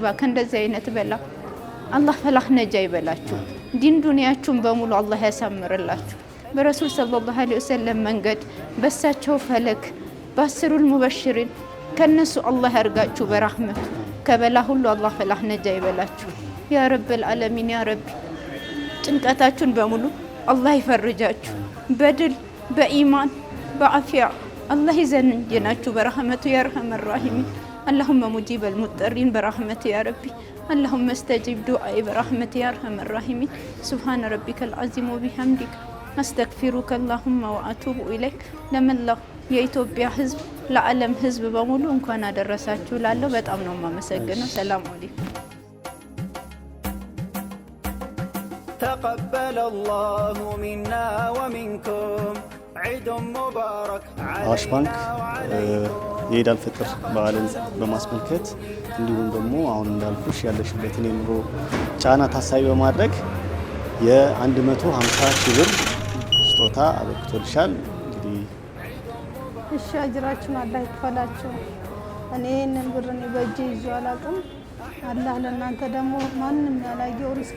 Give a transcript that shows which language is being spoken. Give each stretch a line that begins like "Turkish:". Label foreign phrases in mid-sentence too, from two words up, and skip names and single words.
Amharic: ከእንደዚህ አይነት በላ አላህ ፈላህ ነጃ ይበላችሁ። ዲን ዱንያችሁን በሙሉ አላህ ያሳምርላችሁ። በረሱል
Arabic: صلى الله عليه وسلم
Amharic: መንገድ በሳቸው ፈለክ
Arabic: بالعشرة المبشرين
Amharic: ከነሱ አላህ ያርጋችሁ በረህመቱ። ከበላ ሁሉ አላህ ፈላህ ነጃ ይበላችሁ።
Arabic: يا رب العالمين يا ربي
Amharic: ጭንቀታችሁን በሙሉ አላህ ይፈርጃችሁ። በድል በኢማን በአፊያ
Arabic: الله يزنجناችሁ برحمته يا ارحم الراحمين اللهم مجيب المضطرين برحمته يا ربي اللهم استجب دعائي برحمته يا ارحم الراحمين سبحان ربك العظيم وبحمدك استغفرك اللهم واتوب اليك
Amharic: ለመላው የኢትዮጵያ ህዝብ ለዓለም ህዝብ በሙሉ እንኳን አደረሳችሁ ላለው በጣም ነው ማመሰግነው
Arabic: سلام عليكم تقبل الله منا ومنكم عيد مبارك
Amharic: አዋሽ ባንክ የኢድ አልፈጥር በዓልን በማስመልከት እንዲሁም ደግሞ አሁን እንዳልኩሽ ያለሽበትን የኑሮ ጫና ታሳቢ በማድረግ የ150 ሺህ ብር ስጦታ አበርክቶልሻል። እንግዲህ እሺ አጅራችሁን አላህ ይክፈላችሁ። እኔ እነን ብር እኔ በእጄ ይዤ አላውቅም። አላህ ለእናንተ ደግሞ ማንም ያላየው ሪስክ